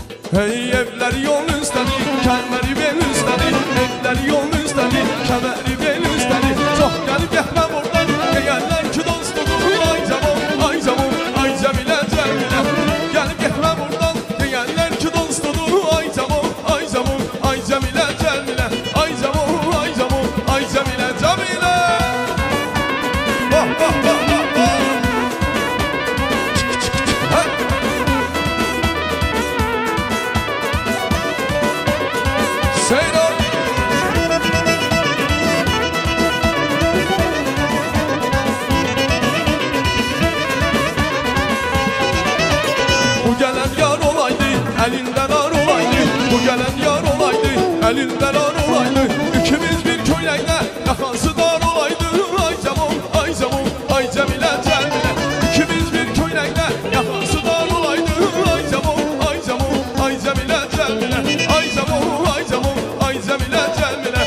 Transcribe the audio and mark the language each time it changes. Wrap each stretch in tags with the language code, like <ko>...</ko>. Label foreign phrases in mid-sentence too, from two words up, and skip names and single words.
<az>Hey evler yol üstədi, kəlməri bel üstədi. Evlər yol üstədi, kəməri bel üstədi. Çox gəlib getməm oradan, deyərlər ki dostudur. Ay cavan, ay cavan, ay Cəmilə, Cəmilə. Gəlib getməm oradan, deyərlər ki dostudur. Ay cavan, ay cavan, ay Cəmilə, Cəmilə. Ay cavan, ay cavan, ay Cəmilə, Cəmilə. Bah, bah, bah, bah, bah. Seyran.</az> <tr>Bu gelen yar olaydı, elinden ar olaydı. Bu gelen yar olaydı, elinden ar olaydı. İkimiz bir köylekte, yakası dar olaydı.</tr> <az>Ay cavan, ay cavan, ay Cəmilə, Cəmilə.</az> <tr>İkimiz bir köylekte, yakası dar olaydı.</tr> <az>Ay cavan, ay cavan, ay Cəmilə, Cəmilə. Ay cavan, ay cavan, ay Cəmilə, Cəmilə.</az>